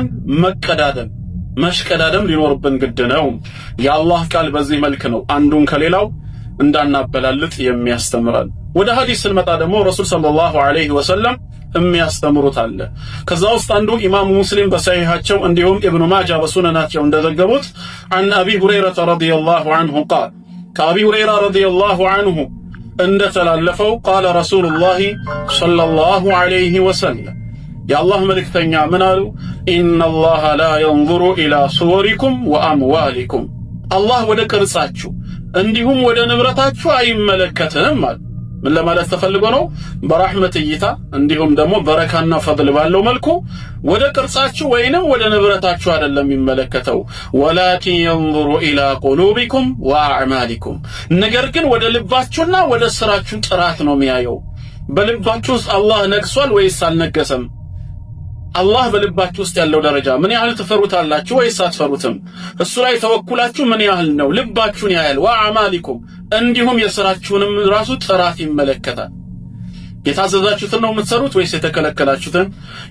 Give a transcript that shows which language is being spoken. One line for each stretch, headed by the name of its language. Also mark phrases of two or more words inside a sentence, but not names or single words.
Amharic: መሽቀዳደም ሊኖርብን ግድ ነው። የአላህ ቃል በዚህ መልክ ነው አንዱን ከሌላው እንዳናበላልጥ የሚያስተምረን። ወደ ሐዲስ ስንመጣ ደግሞ ረሱል
Arabic: صلى الله عليه وسلم
Amharic: የሚያስተምሩት አለ። ከዛ ውስጥ አንዱ ኢማሙ ሙስሊም በሰሒሐቸው እንዲሁም ኢብኑ ማጃ በሱነናቸው እንደዘገቡት
Arabic: عن أبي هريرة رضي الله عنه قال
Amharic: ከአቢ ሁረይራ
Arabic: رضي الله عنه
Amharic: እንደተላለፈው
Arabic: قال رسول الله صلى الله عليه وسلم
Amharic: የአላህ መልእክተኛ ምን አሉ?
Arabic: إن الله لا ينظر إلى صوركم وأموالكم
Amharic: አላህ ወደ ቅርጻችሁ እንዲሁም ወደ ንብረታችሁ አይመለከትም አለ። ምን ለማለት ተፈልጎ ነው? በረህመት እይታ እንዲሁም ደግሞ በረካና ፈድል ባለው መልኩ ወደ ቅርጻችሁ ወይንም ወደ ንብረታችሁ አይደለም የሚመለከተው። ወላኪን
Arabic: ينظر إلى قلوبكم وأعمالكم
Amharic: ነገር ግን ወደ ልባችሁና ወደ ስራችሁ ጥራት ነው የሚያየው። በልባችሁ ውስጥ አላህ ነግሷል ወይስ አልነገሰም? አላህ በልባችሁ ውስጥ ያለው ደረጃ ምን ያህል ትፈሩታላችሁ ወይስ አትፈሩትም? እሱ ላይ ተወኩላችሁ ምን ያህል ነው? ልባችሁን ያያል። ወአማሊኩም እንዲሁም የሥራችሁንም ራሱ ጥራት ይመለከታል። የታዘዛችሁትን ነው የምትሰሩት ወይስ የተከለከላችሁትን?